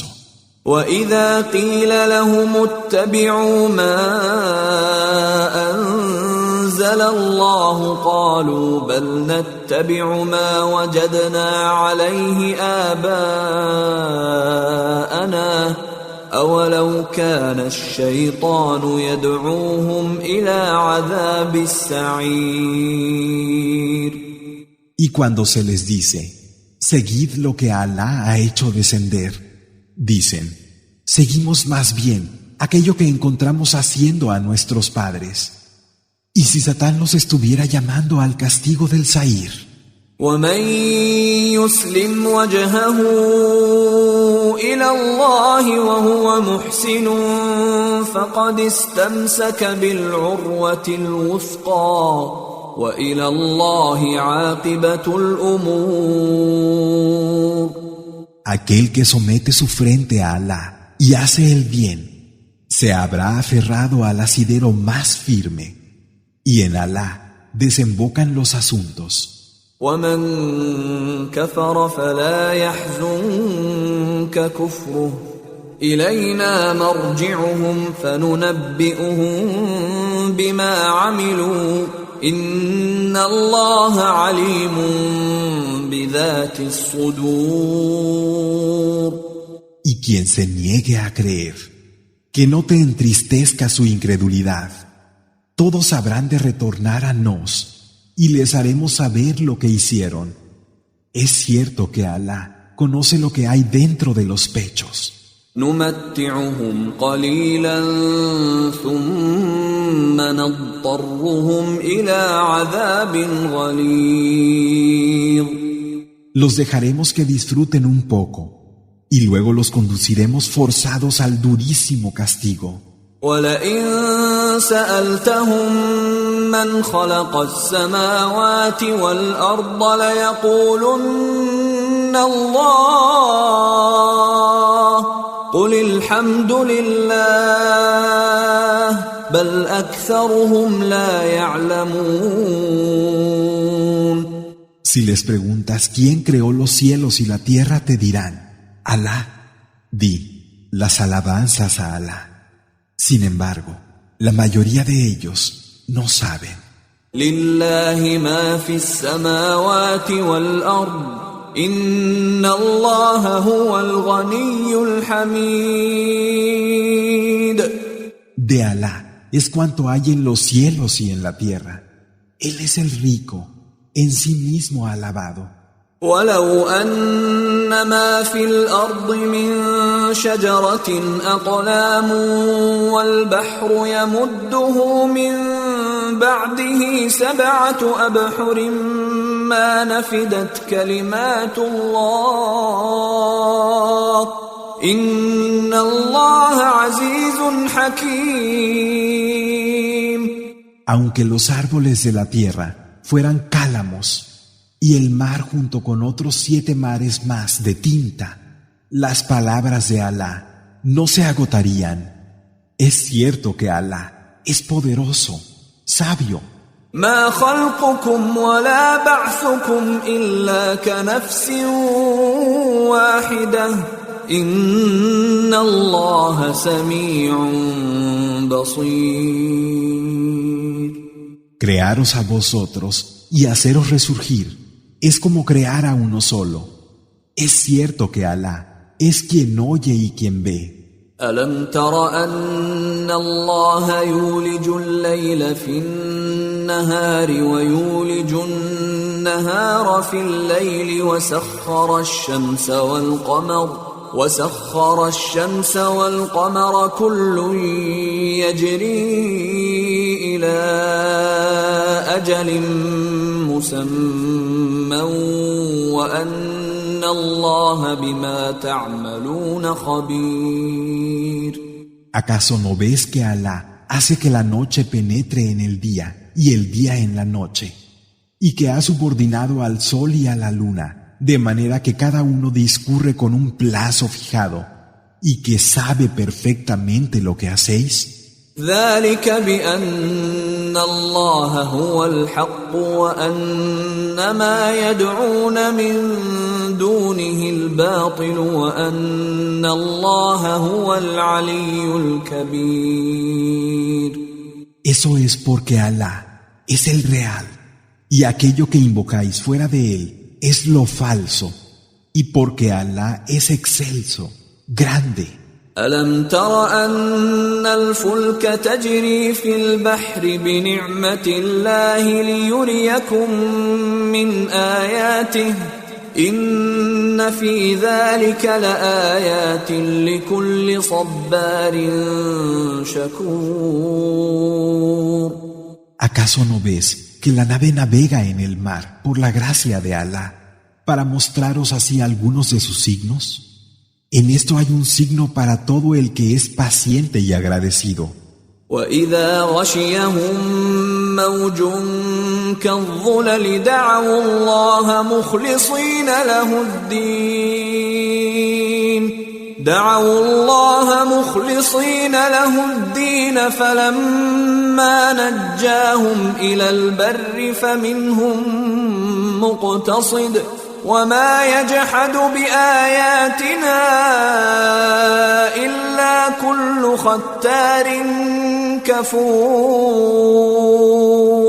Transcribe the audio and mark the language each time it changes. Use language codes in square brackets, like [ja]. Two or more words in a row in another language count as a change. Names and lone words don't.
[ar] وَإِذَا قِيلَ لَهُمُ اتَّبِعُوا مَا أَنزَلَ اللَّهُ قَالُوا بَلْ نَتَّبِعُ مَا وَجَدْنَا عَلَيْهِ آبَاءَنَا أَوَلَوْ كَانَ الشَّيْطَانُ يَدْعُوهُمْ إِلَى عَذَابِ السَّعِيرِ. [es] Y cuando se les dice, seguid lo que Alá ha hecho descender, dicen, seguimos más bien aquello que encontramos haciendo a nuestros padres. ¿Y si Satán los estuviera llamando al castigo del Sa'ir? [ar] وَمَن يُسْلِمْ وَجْهَهُ إِلَى اللَّهِ وَهُوَ مُحْسِنٌ فَقَدِ اسْتَمْسَكَ بِالْعُرْوَةِ الْوُثْقَى وَإِلَى اللَّهِ عَاقِبَةُ الْأُمُورِ. [es] Aquel que somete su frente a Alá y hace el bien, se habrá aferrado al asidero más firme, y en Alá desembocan los asuntos. [ar] وَمَن كَفَرَ فَلَا يَحْزُنكَ كُفْرُهُ إِلَيْنَا مَرْجِعُهُمْ فَنُنَبِّئُهُم بِمَا عَمِلُوا إِنَّ اللَّهَ عَلِيمٌ بِذَاتِ الصُّدُورِ. [es] Y quien se niegue a creer, que no te entristezca su incredulidad. Todos habrán de retornar a nos, y les haremos saber lo que hicieron. Es cierto que Alá conoce lo que hay dentro de los pechos. [ar] نُمَتِّعُهُمْ قَلِيلًا ثُمَّ نَضْطَرُّهُمْ إِلَى عَذَابٍ غَلِيظٍ. [es] Los dejaremos que disfruten un poco, y luego los conduciremos forzados al durísimo castigo. [ar] وَلَئِن سَأَلْتَهُم مَّنْ خَلَقَ السَّمَاوَاتِ وَالْأَرْضَ لَيَقُولُنَّ اللَّهُ قُلِ الْحَمْدُ لِلَّهِ بَلْ أَكْثَرُهُمْ لَا يَعْلَمُونَ. [es] Si les preguntas quién creó los cielos y la tierra, te dirán, Alá. Di, las alabanzas a Alá. Sin embargo, la mayoría de ellos no saben. [ar] لله ما في السماوات والأرض إن الله هو الغني الحميد. [es] De Alá es cuanto hay en los cielos y en la tierra. Él es el rico, en sí mismo alabado. [ar] ولو أن ما في الأرض من شجرة أقلام والبحر يمده من بعده 7 أبحر ما نفدت كلمات الله إن الله عزيز حكيم. [es] Aunque los árboles de la tierra fueran cálamos y el mar junto con otros 7 mares más de tinta, las palabras de Alá no se agotarían. Es cierto que Alá es poderoso, sabio. [ar] ما خلقكم ولا بعثكم إلا كنفس واحدة إن الله سميع بصير. [es] Crearos a vosotros y haceros resurgir es como crear a uno solo. Es cierto que Alá es quien oye y quien ve. [ar] ألم تر أن الله يولج الليل في النهار النهار ويولج النهار في الليل وسخر الشمس والقمر كل يجري إلى أجل مسمى وأن الله بما تعملون خبير. [es] ¿Acaso no ves que Alá hace que la noche penetre en el día y el día en la noche, y que ha subordinado al sol y a la luna, de manera que cada uno discurre con un plazo fijado, y que sabe perfectamente lo que hacéis? [ar] ذلك بأن الله هو الحق وأن ما يدعون من دونه الباطل وأن الله هو العلي الكبير. [es] Eso es porque Alá es el real, y aquello que invocáis fuera de él es lo falso, y porque Alá es excelso, grande. [ar] ألم تر أن الفلك تجري في البحر بنعمة الله ليريكم من آياته إن في ذلك لآيات لكل صبار شكور. [es] ¿Acaso no ves que la nave navega en el mar por la gracia de Alá para mostraros así algunos de sus signos? En esto hay un signo para todo el que es paciente y agradecido. [ar] وَإِذَا غَشِيَهُم مَّوْجٌ كَالظُّلَلِ دَعَوُا اللَّهَ مُخْلِصِينَ لَهُ الدِّينَ فَلَمَّا نَجَّاهُمْ إِلَى الْبَرِّ فَمِنْهُم مُّقْتَصِدٌ وما يجحد بآياتنا إلا كل ختار كفور.